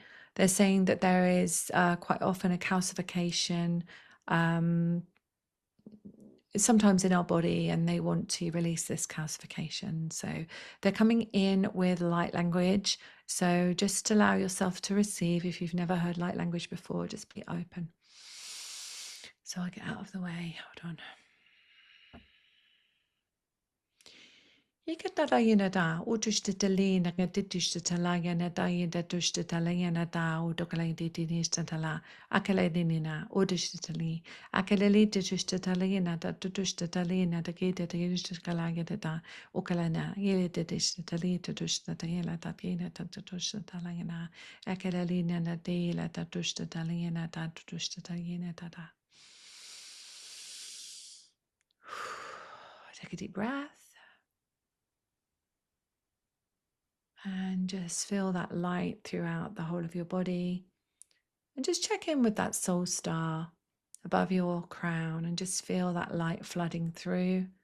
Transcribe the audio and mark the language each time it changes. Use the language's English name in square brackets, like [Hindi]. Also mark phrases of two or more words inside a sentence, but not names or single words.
[English] They're saying that there is quite often a calcification sometimes in our body, and they want to release this calcification. So they're coming in with light language. So just allow yourself to receive. If you've never heard light language before, just be open. So I'll get out of the way. Hold on. Ikatalayana da, Utushtalina, Gadishtalayana Diana Dushtalayana da, Udokalaydinistala, Akaladinina, Udushtali, Akalali Dushtalayana, da Dushtalina, the Gita Dushtalayana da, Ukalana, Yelidishtali, Dushtatayla, da Gina, Dushtalayana, Akalalina, Dela, da Dushtalayana, da Dushtalayana da. Take a deep breath. And just feel that light throughout the whole of your body. And just check in with that soul star above your crown and just feel that light flooding through.